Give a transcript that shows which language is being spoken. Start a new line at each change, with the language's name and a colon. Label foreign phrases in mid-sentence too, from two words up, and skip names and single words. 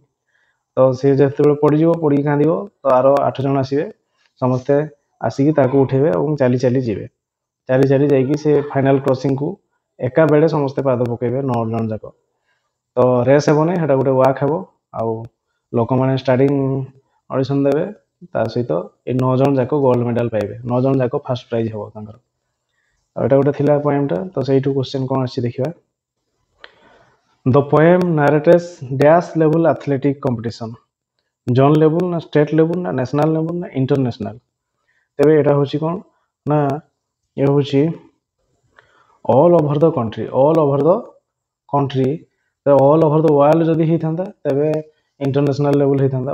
Odia: ତ ସିଏ ଯେତେବେଳେ ପଡ଼ିଯିବ ପଡ଼ିକି କାନ୍ଦିବ, ତ ଆର 8 ଜଣ ଆସିବେ, ସମସ୍ତେ ଆସିକି ତାକୁ ଉଠେଇବେ ଏବଂ ଚାଲି ଚାଲି ଯିବେ, ଚାଲି ଚାଲି ଯାଇକି ସେ
English: final crossing
Odia: ଏକା ବେଳେ ସମସ୍ତେ ପାଦ ପକେଇବେ 9 ଜଣ ଯାକ। ତ ରେସ୍ ହେବନି, ସେଟା ଗୋଟେ ୱାକ୍ ହେବ, ଆଉ ଲୋକମାନେ
English: starting audition
Odia: ଦେବେ, ତା ସହିତ ଏ 9 ଜଣ ଯାକ
English: gold medal
Odia: ପାଇବେ, 9 ଜଣ ଯାକ
English: first prize
Odia: ହେବ ତାଙ୍କର। ଆଉ ଏଇଟା ଗୋଟେ ଥିଲା ପୋଏମ୍ଟା। ତ ସେଇଠୁ କ୍ୱେଶ୍ଚନ୍ କ'ଣ ଆସିଛି ଦେଖିବା।
English: The poem narrates dash level athletic competition, zone level ନା state level ନା national level ନା ଇଣ୍ଟରନ୍ୟାସନାଲ।
Odia: ତେବେ ଏଇଟା ହେଉଛି କ'ଣ ନା ଏ ହେଉଛି
English: all over the country, all over the country. all over the world
Odia: ଯଦି ହେଇଥାନ୍ତା ତେବେ
English: international level
Odia: ହେଇଥାନ୍ତା।